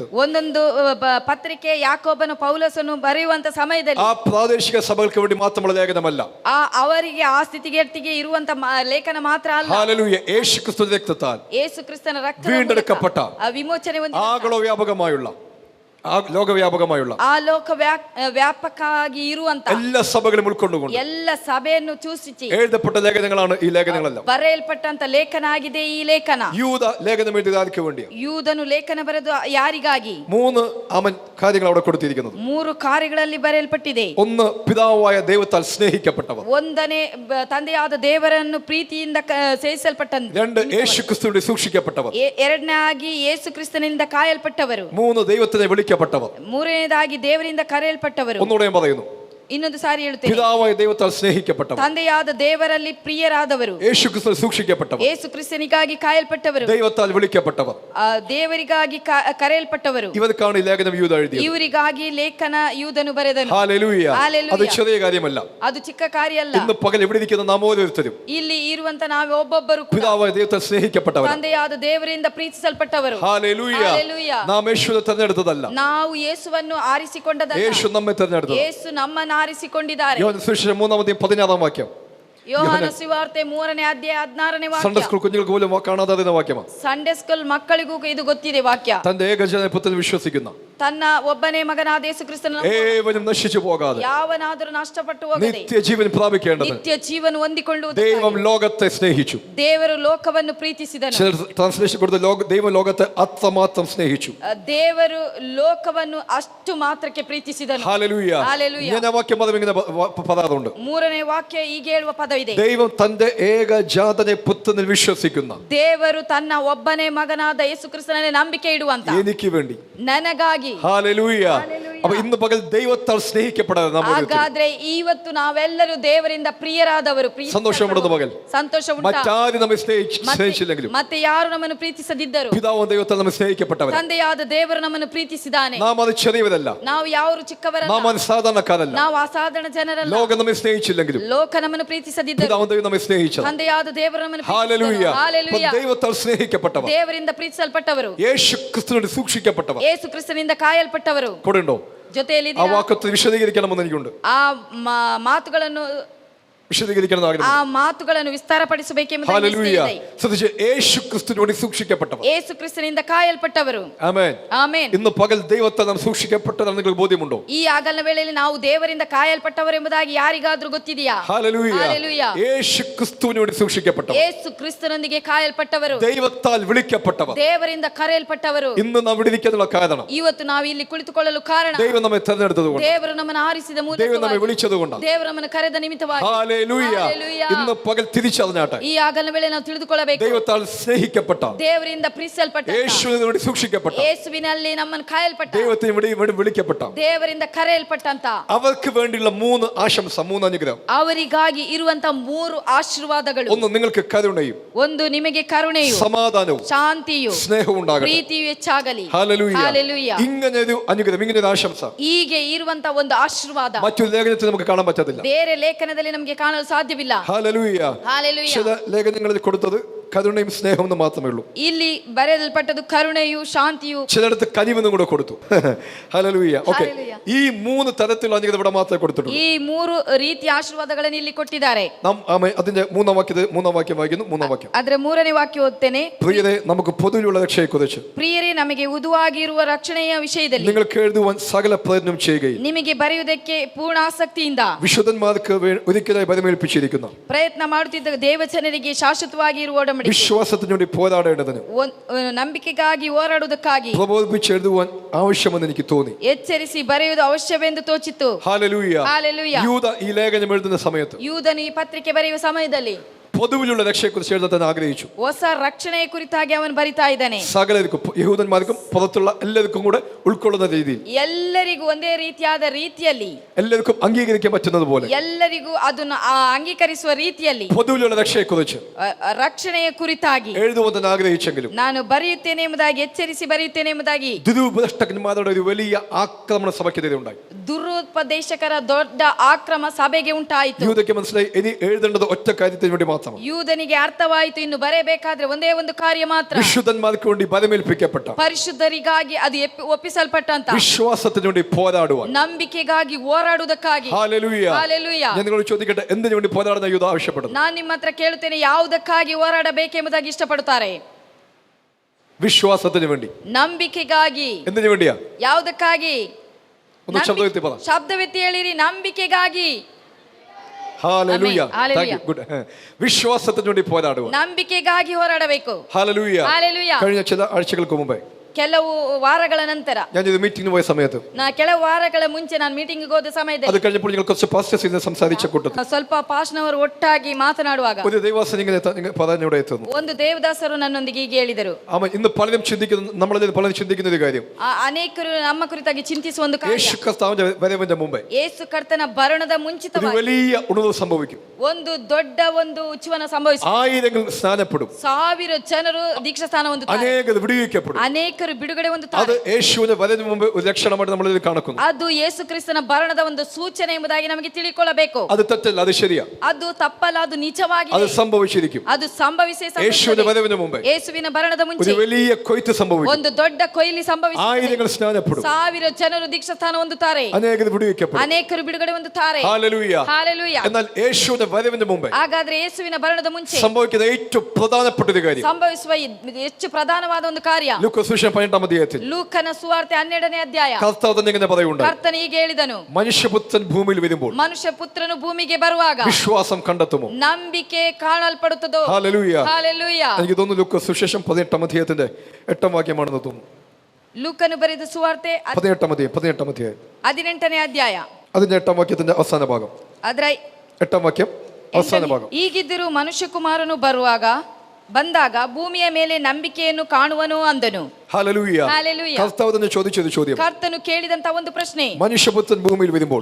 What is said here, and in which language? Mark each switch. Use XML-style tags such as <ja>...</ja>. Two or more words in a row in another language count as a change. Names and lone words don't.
<kn>ಒಂದೊಂದು ಪತ್ರಿಕೆ ಯಾಕೋಬನು ಪೌಲೋಸನು ಬರೆಯುವಂತ ಸಮಯದಲ್ಲಿ</kn> <ml>ആ പ്രാദേശിക സഭകൾക്ക് വേണ്ടി മാത്രമുള്ള ലേഖനമല്ല.</ml> <kn>ಅವರಿಗೆ ಆ ಸ್ಥಿತಿಗತಿಗೆ ಇರುವಂತ ಲೇಖನ ಮಾತ್ರ ಅಲ್ಲ.</kn> <ml>ഹല്ലേലൂയ. യേശു ക്രിസ്തുവിന്റെ രക്തത്താൽ</ml> <kn>ಯೇಸು ಕ್ರಿಸ್ತನ ರಕ್ತದ</kn> <ml>വീണ്ടെടുക്കപ്പെട്ട</ml> <kn>ಮೂಲಕ ವಿಮೋಚನೆ ಹೊಂದಿದ</kn> <ml>ആഗോളവ്യാപകമായുള്ള ലോകവ്യാപകമായുള്ള</ml> <kn>ಆ ಲೋಕ ವ್ಯಾಪಕವಾಗಿ ಇರುವಂತ</kn> <ml>എല്ലാ സഭകളും ഉൾക്കൊണ്ടുകൊണ്ട്</ml> <kn>ಎಲ್ಲ ಸಭೆಯನ್ನು ಸೂಚಿಸಿ</kn> <ml>എഴുതപ്പെട്ട ലേഖനങ്ങളാണ് ഈ ലേഖനങ്ങളെല്ലാം.</ml> <kn>ಬರೆಯಲ್ಪಟ್ಟಂತ ಲೇಖನ ಆಗಿದೆ ಈ ಲೇಖನ.</kn> <ml>യൂദ ലേഖനം എഴുതിയത് ആർക്ക് വേണ്ടി?</ml> <kn>ಯೂದನು ಲೇಖನ ಬರೆದು ಯಾರಿಗಾಗಿ?</kn> <ml>3 കാര്യങ്ങൾ അവിടെ കൊടുത്തിരിക്കുന്നത്.</ml> <kn>3 ಕಾರ್ಯಗಳಲ್ಲಿ ಬರೆಯಲ್ಪಟ್ಟಿದೆ.</kn> <ml>ഒന്ന്, പിതാവായ ദൈവത്താൽ സ്നേഹിക്കപ്പെട്ടവർ.</ml> <kn>ಒಂದನೇ, ತಂದೆಯಾದ ದೇವರನ್ನು ಪ್ರೀತಿಯಿಂದ ಸೇರಿಸಲ್ಪಟ್ಟ.</kn> <ml>2, യേശു ക്രിസ്തുവിന്റെ സൂക്ഷിക്കപ്പെട്ടവർ.</ml> <kn>ಎರಡನೇದಾಗಿ ಯೇಸು ಕ್ರಿಸ್ತನಿಂದ ಕಾಯಲ್ಪಟ್ಟವರು.</kn> <ml>3, ദൈവത്തിനെ വിളിക്കപ്പെട്ടവർ.</ml> <kn>ಮೂರನೇದಾಗಿ ದೇವರಿಂದ ಕರೆಯಲ್ಪಟ್ಟವರು.</kn> <ml>ഒന്നുകൂടെ ഞാൻ പറയുന്നു,</ml> <kn>ಇನ್ನೊಂದು ಸಾರಿ ಹೇಳುತ್ತೇನೆ,</kn> <ml>പിതാവായ ദൈവത്താൽ സ്നേഹിക്കപ്പെട്ടവർ,</ml> <kn>ತಂದೆಯಾದ ದೇವರಲ್ಲಿ ಪ್ರಿಯರಾದವರು,</kn> <ml>യേശു ക്രിസ്തു സൂക്ഷിക്കപ്പെട്ടവർ,</ml> <kn>ಯೇಸು ಕ್ರಿಸ್ತನಿಗಾಗಿ ಕಾಯಲ್ಪಟ್ಟವರು,</kn> <ml>ദൈവത്താൽ വിളിക്കപ്പെട്ടവർ,</ml> <kn>ದೇವರಿಗಾಗಿ ಕರೆಯಲ್ಪಟ್ಟವರು.</kn> <ml>ഇവർക്കാണ് ഈ ലേഖനം യൂദ എഴുതിയത്.</ml> <kn>ಇವರಿಗಾಗಿ ಲೇಖನ ಯೂದನು ಬರೆದನು.</kn> <ml>ഹല്ലേലൂയ. ഹല്ലേലൂയ. അത് ചെറിയ കാര്യമല്ല.</ml> <kn>ಅದು ಚಿಕ್ಕ ಕಾರ್ಯ ಅಲ್ಲ.</kn> <ml>ഇന്ന് പകൽ ഇവിടെ ഇരിക്കുന്ന നാം ഓരോരുത്തരും</ml> <kn>ಇಲ್ಲಿ ಇರುವಂತ ನಾವು ಒಬ್ಬೊಬ್ಬರು ಕೂಡ</kn> <ml>പിതാവായ ദൈവത്താൽ സ്നേഹിക്കപ്പെട്ടവർ.</ml> <kn>ತಂದೆಯಾದ ದೇವರಿಂದ ಪ್ರೀತಿಸಲ್ಪಟ್ಟವರು.</kn> <ml>ഹല്ലേലൂയ. ഹല്ലേലൂയ. നാം യേശുവിനെ തെരഞ്ഞെടുത്തതല്ല,</ml> <kn>ನಾವು ಯೇಸುವನ್ನು ಆರಿಸಿಕೊಂಡದಲ್ಲ,</kn> <ml>യേശു നമ്മെ തെരഞ്ഞെടുത്തത്.</ml> <kn>ಯೇಸು ನಮ್ಮನ್ನು ಆರಿಸಿಕೊಂಡಿದ್ದಾರೆ.</kn> <ml>യോഹന്നാൻ സുവിശേഷം 3-16 വാക്യം.</ml> <kn>ಯೋಹಾನ ಸುವಾರ್ತೆ 3ನೇ ಅಧ್ಯಾಯ 16ನೇ</kn> <ml>സൺഡേ</ml> <kn>ವಾಕ್ಯ.</kn> <ml>സ്കൂൾ കുഞ്ഞുങ്ങൾക്ക് പോലും കാണാതെ അറിയുന്ന വാക്യമാണ്.</ml> <en>Sunday school</en> <kn>ಮಕ್ಕಳಿಗೂ ಇದು ಗೊತ್ತಿದೆ ವಾಕ್ಯ.</kn> <ml>തന്റെ ഏകജാത പുത്രനിൽ വിശ്വസിക്കുന്ന</ml> <kn>ತನ್ನ ಒಬ್ಬನೇ ಮಗನಾದ ಯೇಸು ಕ್ರಿಸ್ತನನ್ನು</kn> <ml>ഏവനും നശിച്ചു പോകാതെ</ml> <kn>ಯಾವನಾದರೂ ನಷ್ಟಪಟ್ಟು ಹೋಗದೆ</kn> <ml>നിത്യജീവൻ പ്രാപിക്കേണ്ടത്</ml> <kn>ನಿತ್ಯ ಜೀವನ ಹೊಂದಿಕೊಳ್ಳುವುದು.</kn> <ml>ദൈവം ലോകത്തെ സ്നേഹിച്ചു.</ml> <kn>ದೇವರು ಲೋಕವನ್ನು ಪ್ರೀತಿಸಿದನು.</kn> <ml>ചിലർ ട്രാൻസ്ലേഷൻ കൊടുത്ത ദൈവം ലോകത്തെ അത്രമാത്രം സ്നേഹിച്ചു.</ml> <kn>ದೇವರು ಲೋಕವನ್ನು ಅಷ್ಟು ಮಾತ್ರಕ್ಕೆ ಪ್ರೀತಿಸಿದನು.</kn> <ml>ഹല്ലേലൂയ. ഹല്ലേലൂയ. ഞാൻ ആ വാക്യം പദം ഇങ്ങനെ പറയാറുണ്ട്.</ml> <kn>3ನೇ ವಾಕ್ಯ ಹೀಗೆ ಹೇಳುವ ಪದವಿದೆ,</kn> <ml>ദൈവം തന്റെ ഏകജാതനെ പുത്രനിൽ വിശ്വസിക്കുന്ന</ml> <kn>ದೇವರು ತನ್ನ ಒಬ್ಬನೇ ಮಗನಾದ ಯೇಸು ಕ್ರಿಸ್ತನಲ್ಲಿ ನಂಬಿಕೆ ಇಡುವಂತ</kn> <ml>എനിക്ക് വേണ്ടി.</ml> <kn>ನನಗಾಗಿ.</kn> <ml>ഹല്ലേലൂയ. അപ്പൊ ഇന്ന് പകൽ ദൈവത്താൽ സ്നേഹിക്കപ്പെടാതെ നാം</ml> <kn>ಹಾಗಾದ್ರೆ ಇವತ್ತು ನಾವೆಲ್ಲರೂ ದೇವರಿಂದ ಪ್ರಿಯರಾದವರು.</kn> <ml>സന്തോഷമുണ്ടെന്ന് പകൽ</ml> <kn>ಸಂತೋಷ ಉಂಟಾ?</kn> <ml>മറ്റാരും നമ്മെ സ്നേഹിച്ചില്ലെങ്കിലും</ml> <kn>ಮತ್ತೆ ಯಾರು ನಮ್ಮನ್ನು ಪ್ರೀತಿಸದಿದ್ದರು</kn> <ml>പിതാവും ദൈവത്താൽ നമ്മെ സ്നേഹിക്കപ്പെട്ടവർ.</ml> <kn>ತಂದೆಯಾದ ದೇವರು ನಮ್ಮನ್ನು ಪ್ರೀತಿಸಿದ್ದಾನೆ.</kn> <ml>നാം അത് ചെറിയവരല്ല,</ml> <kn>ನಾವು ಯಾರು ಚಿಕ್ಕವರಲ್ಲ,</kn> <ml>നാം അത് സാധാരണക്കാരല്ല.</ml> <kn>ನಾವು ಅಸಾಧಾರಣ ಜನರಲ್ಲ.</kn> <ml>ലോകം നമ്മെ സ്നേഹിച്ചില്ലെങ്കിലും</ml> <kn>ಲೋಕ ನಮ್ಮನ್ನು ಪ್ರೀತಿಸದಿದ್ದರು</kn> <ml>പിതാവും ദൈവം നമ്മെ സ്നേഹിച്ചത്.</ml> <kn>ತಂದೆಯಾದ ದೇವರು ನಮ್ಮನ್ನು</kn> <ml>ഹല്ലേലൂയ.</ml> <kn>ಪ್ರೀತಿಸಿದನು. ಹಲ್ಲೆಲೂಯ.</kn> <ml>ദൈവത്താൽ സ്നേഹിക്കപ്പെട്ടവർ,</ml> <kn>ದೇವರಿಂದ ಪ್ರೀತಿಸಲ್ಪಟ್ಟವರು,</kn> <ml>യേശു ക്രിസ്തുവിനോട് സൂക്ഷിക്കപ്പെട്ടവർ.</ml> <kn>ಯೇಸು ಕ್ರಿಸ್ತನಿಂದ ಕಾಯಲ್ಪಟ್ಟವರು.</kn> <ml>കൂടെ ഉണ്ടോ? ആ</ml> <kn>ಜೊತೆಯಲ್ಲಿ</kn> <ml>വാക്കത്ത് വിശദീകരിക്കണമെന്ന് എനിക്കുണ്ട്.</ml> <kn>ಆ ಮಾತುಗಳನ್ನು</kn> <ml>വിശദീകരിക്കണം എന്ന്</ml> <kn>ಆ</kn> <ml>ആഗ്രഹം.</ml> <kn>ಮಾತುಗಳನ್ನು ವಿಸ್ತಾರಪಡಿಸಬೇಕೆಂಬುದಾಗಿ</kn> <ml>ഹല്ലേലൂയ.</ml> <kn>ಇಚ್ಛೆ ಇದೆ.</kn> <ml>ശ്രദ്ധിച്ച്, യേശു ക്രിസ്തുവിനോട് സൂക്ഷിക്കപ്പെട്ടവർ.</ml> <kn>ಯೇಸು ಕ್ರಿಸ್ತನಿಂದ ಕಾಯಲ್ಪಟ್ಟವರು.</kn> <ml>ആമേൻ.</ml> <kn>ಆಮೆನ್.</kn> <ml>ഇന്ന് പകൽ ദൈവത്തെ നാം സൂക്ഷിക്കപ്പെട്ടതാണെന്ന് നിങ്ങൾക്ക് ബോധ്യമുണ്ടോ?</ml> <kn>ಈ ಆಗಲನ ವೇಳೆಯಲ್ಲಿ ನಾವು ದೇವರಿಂದ ಕಾಯಲ್ಪಟ್ಟವರು ಎಂಬುದಾಗಿ ಯಾರಿಗಾದ್ರೂ ಗೊತ್ತಿದೆಯಾ?</kn> <ml>ഹല്ലേലൂയ. ഹല്ലേലൂയ. യേശു ಕ್ರಿಸ್ತುവിനോട് സൂക്ഷിക്കപ്പെട്ടവർ,</ml> <kn>ಯೇಸು ಕ್ರಿಸ್ತನೊಂದಿಗೆ ಕಾಯಲ್ಪಟ್ಟವರು,</kn> <ml>ദൈവത്താൽ വിളിക്കപ്പെട്ടവർ,</ml> <kn>ದೇವರಿಂದ ಕರೆಯಲ್ಪಟ್ಟವರು.</kn> <ml>ഇന്ന് നാം ഇവിടെ ഇരിക്കാനുള്ള കാരണം</ml> <kn>ಇವತ್ತು ನಾವು ಇಲ್ಲಿ ಕುಳಿತುಕೊಳ್ಳಲು ಕಾರಣ</kn> <ml>ദൈവം നമ്മെ തെരഞ്ഞെടുത്തത് കൊണ്ട്,</ml> <kn>ದೇವರು ನಮ್ಮನ್ನು ಆರಿಸಿದ</kn> <ml>ദൈവം നമ്മെ</ml> <kn>ಮೂಲಕ,</kn> <ml>വിളിച്ചത് കൊണ്ടാണ്.</ml> <kn>ದೇವರು ನಮ್ಮನ್ನು ಕರೆದ ನಿಮಿತ್ತವಾಗಿ.</kn> <ml>ഹല്ലേലൂയ. ഹല്ലേലൂയ. ഇന്ന് പകൽ തിരിച്ചറിഞ്ഞാട്ടെ,</ml> <kn>ಈ ಆಗಲನ ವೇಳೆ ನಾವು ತಿಳಿದುಕೊಳ್ಳಬೇಕು,</kn> <ml>ദൈവത്താൽ സ്നേഹിക്കപ്പെട്ട,</ml> <kn>ದೇವರಿಂದ ಪ್ರೀತಿಸಲ್ಪಟ್ಟ,</kn> <ml>യേശുവിനോട് സൂക്ഷിക്കപ്പെട്ട,</ml> <kn>ಯೇಸುವಿನಲ್ಲಿ ನಮ್ಮನ್ನು ಕಾಯಲ್ಪಟ್ಟ,</kn> <ml>ദൈവത്തിന് ഇവിടെ വിളിക്കപ്പെട്ട,</ml> <kn>ದೇವರಿಂದ ಕರೆಯಲ್ಪಟ್ಟಂತ</kn> <ml>അവർക്ക് വേണ്ടിയുള്ള 3 ആശംസ, 3 അനുഗ്രഹം.</ml> <kn>ಅವರಿಗಾಗಿ ಇರುವಂತ 3 ಆಶೀರ್ವಾದಗಳು.</kn> <ml>ഒന്ന്, നിങ്ങൾക്ക് കരുണയും</ml> <kn>ಒಂದು, ನಿಮಗೆ ಕರುಣೆಯು,</kn> <ml>സമാധാനവും</ml> <kn>ಶಾಂತಿಯು,</kn> <ml>സ്നേഹവും ഉണ്ടാകട്ടെ.</ml> <kn>ಪ್ರೀತಿಯು ಹೆಚ್ಚಾಗಲಿ.</kn> <ml>ഹല്ലേലൂയ. ഹല്ലേലൂയ. ഇങ്ങനൊരു അനുഗ്രഹം, ഇങ്ങനൊരു ആശംസ</ml> <kn>ಹೀಗೆ ಇರುವಂತ ಒಂದು ಆಶೀರ್ವಾದ</kn> <ml>മറ്റൊരു ലേഖനത്തിൽ നമുക്ക് കാണാൻ പറ്റത്തില്ല.</ml> <kn>ಬೇರೆ ಲೇಖನದಲ್ಲಿ ನಮಗೆ ಕಾಣಲು ಸಾಧ್ಯವಿಲ್ಲ.</kn> <ml>ഹല്ലേലൂയ.</ml> <kn>ಹಾಲೆಲೂಯ.</kn> <ml>ചില ലേഖനങ്ങളിൽ കൊടുത്തത് കരുണയും സ്നേഹവും എന്ന് മാത്രമേ ഉള്ളൂ.</ml> <kn>ಇಲ್ಲಿ ಬರೆಯಲ್ಪಟ್ಟದ್ದು ಕರುಣೆಯು, ಶಾಂತಿಯು,</kn> <ml>ചിലടത്ത് കനിവെന്നും കൂടെ കൊടുത്തു. ഹല്ലേലൂയ. ഓക്കേ, ഹല്ലേലൂയ. ഈ 3 തരത്തിലുള്ള അനുഗ്രഹം ഇവിടെ മാത്രമേ കൊടുത്തിട്ടുള്ളൂ.</ml> <kn>ಈ 3 ರೀತಿಯ ಆಶೀರ್ವಾದಗಳನ್ನು ಇಲ್ಲಿ ಕೊಟ್ಟಿದ್ದಾರೆ.</kn> <ml>നാം അതിന്റെ മൂന്നാം വാക്യം വായിക്കുന്നു. 3ാം വാക്യം,</ml> <kn>ಅದರ 3ನೇ ವಾಕ್ಯ ಓದ್ತೇನೆ.</kn> <ml>പ്രിയരെ, നമുക്ക് പൊതുവിലുള്ള രക്ഷയെക്കുറിച്ച്</ml> <kn>ಪ್ರಿಯರೇ, ನಮಗೆ ಉದುವಾಗಿರುವ ರಕ್ಷಣೆಯ ವಿಷಯದಲ್ಲಿ</kn> <ml>നിങ്ങൾക്ക് എഴുതുവാൻ സകല പ്രയത്നം ചെയ്യുകയും</ml> <kn>ನಿಮಗೆ ಬರೆಯುವುದಕ್ಕೆ ಪೂರ್ಣ ಆಸಕ್ತಿಯಿಂದ</kn> <ml>വിശുദ്ധന്മാർക്ക് ഒരിക്കലായി ബലമേൽപ്പിച്ചിരിക്കുന്ന</ml> <kn>ಪ್ರಯತ್ನ ಮಾಡುತ್ತಿದ್ದ ದೇವಜನರಿಗೆ ಶಾಶ್ವತವಾಗಿ ಇರುವ ಒಡಂಬಡಿಕೆ,</kn> <ml>വിശ്വാസത്തിനു വേണ്ടി പോരാടേണ്ടതിന്</ml> <kn>ನಂಬಿಕೆಗಾಗಿ ಹೋರಾಡುವುದಕ್ಕಾಗಿ</kn> <ml>പ്രബോധിപ്പിച്ച് എഴുതുവാൻ ആവശ്യമെന്ന് എനിക്ക് തോന്നി.</ml> <kn>ಎಚ್ಚರಿಸಿ ಬರೆಯುವುದು ಅವಶ್ಯವೆಂದು ತೋಚಿತು.</kn> <ml>ഹല്ലേലൂയ.</ml> <kn>ಹಾಲೆಲೂಯ.</kn> <ml>യൂദ ಈ ലേഖനം എഴുതുന്ന സമയത്ത്</ml> <kn>ಯೂದನು ಈ ಪತ್ರಿಕೆ ಬರೆಯುವ ಸಮಯದಲ್ಲಿ</kn> <ml>പൊതുവിലുള്ള രക്ഷയെക്കുറിച്ച് എഴുതാൻ ആഗ്രഹിച്ചു.</ml> <kn>ಹೊಸ ರಕ್ಷಣೆಯ ಕುರಿತಾಗಿ ಅವನು ಬರಿತಾ ಇದ್ದಾನೆ.</kn> <ml>സകലർക്കും, യഹൂദന്മാർക്കും പുറത്തുള്ള എല്ലാവർക്കും കൂടെ ഉൾക്കൊള്ളുന്ന രീതിയിൽ,</ml> <kn>ಎಲ್ಲರಿಗೂ ಒಂದೇ ರೀತಿಯಾದ ರೀತಿಯಲ್ಲಿ,</kn> <ml>എല്ലാവർക്കും അംഗീകരിക്കാൻ പറ്റുന്നത് പോലെ</ml> <kn>ಎಲ್ಲರಿಗೂ ಅದನ್ನು ಅಂಗೀಕರಿಸುವ ರೀತಿಯಲ್ಲಿ</kn> <ml>പൊതുവിലുള്ള രക്ഷയെക്കുറിച്ച്</ml> <kn>ರಕ್ಷಣೆಯ ಕುರಿತಾಗಿ</kn> <ml>എഴുതുവാൻ ആഗ്രഹിച്ചെങ്കിലും</ml> <kn>ನಾನು ಬರೆಯುತ್ತೇನೆ ಎಂಬುದಾಗಿ, ಎಚ್ಚರಿಸಿ ಬರೆಯುತ್ತೇನೆ ಎಂಬುದಾಗಿ</kn> <ml>ദുരുപദേഷ്ടകന്മാരുടെ ഒരു വലിയ ആക്രമണ സഭയ്ക്കെതിരെ ഉണ്ടായി.</ml> <kn>ದುರುಪದೇಶಕರ ದೊಡ್ಡ ಆಕ್ರಮ ಸಭೆಗೆ ಉಂಟಾಯಿತು.</kn> <ml>യൂദയ്ക്ക് മനസ്സിലായി, ഇനി എഴുതേണ്ടത് ഒറ്റ കാര്യത്തിന് വേണ്ടി മാത്രം.</ml> <kn>ಯೂದನಿಗೆ ಅರ್ಥವಾಯಿತು, ಇನ್ನು ಬರೆಯಬೇಕಾದ್ರೆ ಒಂದೇ ಒಂದು ಕಾರ್ಯ ಮಾತ್ರ.</kn> <ml>വിശുദ്ധന്മാർക്ക് വേണ്ടി ബലമേൽപ്പിക്കപ്പെട്ട,</ml> <kn>ಪರಿಶುದ್ಧರಿಗಾಗಿ ಅದು ಒಪ್ಪಿಸಲ್ಪಟ್ಟಂತ,</kn> <ml>വിശ്വാസത്തിന് വേണ്ടി പോരാടുവാൻ,</ml> <kn>ನಂಬಿಕೆಗಾಗಿ ಹೋರಾಡುವುದಕ್ಕಾಗಿ.</kn> <ml>ഹല്ലേലൂയ.</ml> <kn>ಹಾಲೆಲೂಯ.</kn> <ml>ഞാൻ നിങ്ങളോട് ചോദിക്കട്ടെ, എന്തിനു വേണ്ടി പോരാടുന്ന യൂദ ആവശ്യപ്പെടുന്നു?</ml> <kn>ನಾನು ನಿಮ್ಮ ಹತ್ರ ಕೇಳುತ್ತೇನೆ, ಯಾವುದಕ್ಕಾಗಿ ಹೋರಾಡಬೇಕೆಂಬುದಾಗಿ ಇಷ್ಟಪಡುತ್ತಾರೆ?</kn> <ml>വിശ്വാസത്തിന് വേണ്ടി.</ml> <kn>ನಂಬಿಕೆಗಾಗಿ.</kn> <ml>എന്തിനു വേണ്ടിയാ?</ml> <kn>ಯಾವುದಕ್ಕಾಗಿ?</kn> <ml>ഒന്ന് ശബ്ദമെത്തി പറ.</ml> <kn>ಶಬ್ದವೆತ್ತಿ ಹೇಳಿರಿ, ನಂಬಿಕೆಗಾಗಿ.</kn> <ml>ഹല്ലേലൂയ. ആമേൻ.</ml> <en>Thank you. Good.</en> <ml>വിശ്വാസത്തിന് വേണ്ടി പോരാടുക.</ml> <kn>ನಂಬಿಕೆಗಾಗಿ ಹೋರಾಡಬೇಕು.</kn> <ml>ഹല്ലേലൂയ.</ml> <kn>ಹಾಲೆಲೂಯ.</kn> <ml>കഴിഞ്ഞ ചില ആഴ്ചകൾക്ക് മുമ്പേ</ml> <kn>ಕೆಲವು ವಾರಗಳ ನಂತರ,</kn> <ml>ഞാൻ ഇത് മീറ്റിംഗിന് പോയ സമയത്ത്,</ml> <kn>ಕೆಲವು ವಾರಗಳ ಮುಂಚೆ ನಾನು ಮೀಟಿಂಗ್ ಹೋದ</kn> <ml>അത്</ml> <kn>സമയದಲ್ಲಿ</kn> <ml>കഴിഞ്ഞപ്പോൾ ഞങ്ങൾ കുറച്ച് പാസ്റ്റേഴ്സ് ഇന്ന് സംസാരിച്ച കൂട്ടത്തിൽ</ml> <kn>ಸ್ವಲ್ಪ ಪಾಸ್ನವರು ಒಟ್ಟಾಗಿ ಮಾತನಾಡುವಾಗ</kn> <ml>ഒരു ദൈവദാസൻ ഇങ്ങനെ പറഞ്ഞൂടെ എത്തുന്നു.</ml> <kn>ಒಂದು ದೇವದಾಸರು ನನ್ನೊಂದಿಗೆ ಹೀಗೆ ಹೇಳಿದರು.</kn> <ml>ഇന്ന് പലരും ചിന്തിക്കുന്ന, നമ്മളിൽ പലരും ചിന്തിക്കുന്ന ഒരു കാര്യം,</ml> <kn>ಅನೇಕರು ನಮ್ಮ ಕುರಿತಾಗಿ ಚಿಂತಿಸುವ ಒಂದು</kn> <ml>യേശു കർത്താവിന്റെ വരവിന്റെ മുമ്പേ</ml> <kn>ಯೇಸು ಕರ್ತನ ಬರಣದ</kn> <ml>ഒരു</ml> <kn>ಮುಂಚಿತವಾಗಿ</kn> <ml>വലിയ ഉണർവ് സംഭവിക്കും.</ml> <kn>ಒಂದು ದೊಡ್ಡ ಒಂದು ಉಚ್ಚುವನ ಸಂಭವಿಸುತ್ತದೆ.</kn> <ml>1000 സ്നാനപ്പെടും,</ml> <kn>1000 ಜನರು ದೀಕ್ಷಾಸ್ಥಾನ ಹೊಂದುತ್ತಾರೆ,</kn> <ml>അനേകർ വിടുവിക്കപ്പെടും.</ml> <kn>ಅನೇಕರು ಬಿಡುಗಡೆ ಹೊಂದುತ್ತಾರೆ.</kn> <ml>അത് യേശുവിന്റെ വരവിന് മുമ്പ് ഒരു ലക്ഷണമായിട്ട് നമ്മളിൽ കാണുന്നു.</ml> <kn>ಅದು ಯೇಸು ಕ್ರಿಸ್ತನ ಬರಣದ ಒಂದು ಸೂಚನೆ ಎಂಬುದಾಗಿ ನಮಗೆ ತಿಳಿಕೊಳ್ಳಬೇಕು.</kn> <ml>അത് തെറ്റല്ല, അത് ശരിയാ.</ml> <kn>ಅದು ತಪ್ಪಲ್ಲ, ಅದು ನಿಜವಾಗಿದೆ.</kn> <ml>അത് സംഭവിച്ചിരിക്കും.</ml> <kn>ಅದು ಸಂಭವಿಸೇ</kn> <ml>യേശുവിന്റെ</ml> <kn>ಸಂಭವಿಸುತ್ತದೆ.</kn> <ml>വരവിന് മുമ്പേ</ml> <kn>ಯೇಸುವಿನ ಬರಣದ</kn> <ml>ഒരു</ml> <kn>ಮುಂಚೆ</kn> <ml>വലിയ കൊയ്ത്ത് സംഭവിക്കും.</ml> <kn>ಒಂದು ದೊಡ್ಡ ಕೊಯ್ಲಿ ಸಂಭವಿಸುತ್ತದೆ.</kn> <ml>1000 സ്നാനപ്പെടും,</ml> <kn>1000 ಜನರು ದೀಕ್ಷಾಸ್ಥಾನ ಹೊಂದುತ್ತಾರೆ,</kn> <ml>അനേകർ വിടുവിക്കപ്പെടും.</ml> <kn>ಅನೇಕರು ಬಿಡುಗಡೆ ಹೊಂದುತ್ತಾರೆ.</kn> <ml>ഹല്ലേലൂയ.</ml> <kn>ಹಾಲೆಲೂಯ.</kn> <ml>എന്നാൽ യേശുവിന്റെ വരവിന് മുമ്പേ</ml> <kn>ಹಾಗಾದ್ರೆ ಯೇಸುವಿನ ಬರಣದ ಮುಂಚೆ</kn> <ml>സംഭവിക്കുന്ന ഏറ്റവും പ്രധാനപ്പെട്ട ഒരു കാര്യം,</ml> <kn>ಸಂಭವಿಸುವ ಹೆಚ್ಚು ಪ್ರಧಾನವಾದ ಒಂದು ಕಾರ್ಯ,</kn> <ml>ലൂക്കോസ് സുവിശേഷം 18-ാം അധ്യായത്തിൽ</ml> <kn>ಲೂಕನ ಸುವಾರ್ತೆ 12ನೇ ಅಧ್ಯಾಯ.</kn> <ml>കർത്താവ് തന്നെ ഇങ്ങനെ പറയുന്നുണ്ട്,</ml> <kn>ಕರ್ತನು ಹೀಗೆ ಹೇಳಿದನು,</kn> <ml>മനുഷ്യപുത്രൻ ഭൂമിയിൽ വരുമ്പോൾ</ml> <kn>ಮನುಷ್ಯ ಪುತ್ರನು ಭೂಮಿಗೆ ಬರುವಾಗ</kn> <ml>വിശ്വാസം കണ്ടെത്തുമോ?</ml> <kn>ನಂಬಿಕೆ ಕಾಣಲ್ಪಡುತ್ತದೋ?</kn> <ml>ഹല്ലേലൂയ.</ml> <kn>ಹಾಲೆಲೂಯ.</kn> <ml>എനിക്ക് തോന്നുന്നു ലൂക്കോസ് സുവിശേഷം 18-ാം അധ്യായത്തിന്റെ 8ാം വാക്യമാണെന്ന് തോന്നുന്നു.</ml> <kn>ಲೂಕನು ಬರೆದ ಸುವಾರ್ತೆ</kn> <ml>18-ാം അധ്യായം</ml> <kn>18ನೇ ಅಧ್ಯಾಯ,</kn> <ml>അതിന്റെ 8ാം വാക്യത്തിന്റെ അവസാന ഭാഗം,</ml> <kn>ಅದರ</kn> <ml>8ാം വാക്യം അവസാന ഭാഗം.</ml> <kn>ಹೀಗಿದ್ದರೂ ಮನುಷ್ಯ ಕುಮಾರನು ಬಂದಾಗ ಭೂಮಿಯ ಮೇಲೆ ನಂಬಿಕೆಯನ್ನು ಕಾಣುವನು ಅಂದನು.</kn> <ml>ഹല്ലേലൂയ.</ml> <kn>ಹಾಲೆಲೂಯ.</kn> <ml>കർത്താവ് തന്നെ ചോദിച്ചൊരു ചോദ്യം,</ml> <kn>ಕರ್ತನು ಕೇಳಿದಂತ ಒಂದು ಪ್ರಶ್ನೆ,</kn> <ml>മനുഷ്യപുത്രൻ ഭൂമിയിൽ വരുമ്പോൾ</ml>